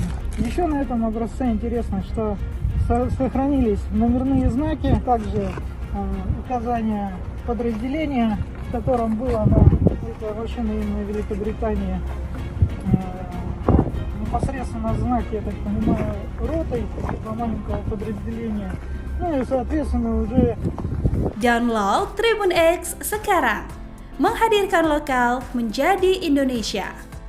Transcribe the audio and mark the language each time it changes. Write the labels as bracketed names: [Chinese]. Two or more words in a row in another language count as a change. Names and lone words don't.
[Russian] Еще на этом образце интересно, что сохранились номерные знаки, также указание подразделения, в котором было на этой машине именно Великобритании. Непосредственно знаки, я так понимаю, ротой этого маленького подразделения. Ну и соответственно уже... [Indonesian] Download Tribun X sekarang, menghadirkan lokal menjadi Indonesia.